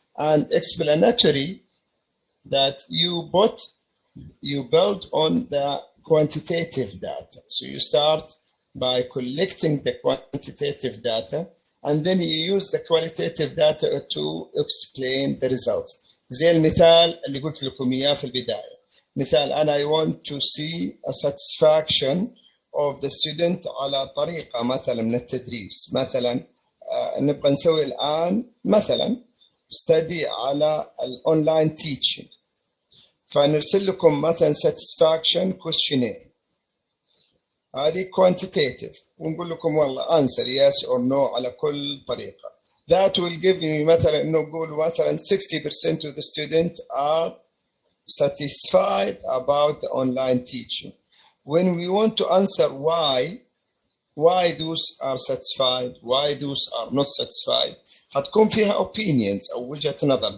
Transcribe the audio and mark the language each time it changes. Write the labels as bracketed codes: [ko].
[en] And explanatory, that you build on the quantitative data. So you start by collecting the quantitative data, and then you use the qualitative data to explain the results. [ar] زي المثال اللي قلت لكم إياه في البداية. [en] مثال أنا I want to see a satisfaction of the student على طريقة مثلا من التدريس. [ar] مثلا نبغى نسوي الآن مثلا study على الأونلاين teaching. فنرسل لكم مثلا satisfaction questionnaire. هذه quantitative. ونقول لكم والله answer yes or no على كل طريقة. [en] That will give me مثلا نقول مثلا 60% of the students are satisfied about the online teaching. When we want to answer why those are satisfied, why those are not satisfied, هتكون فيها opinions أو وجهة نظر.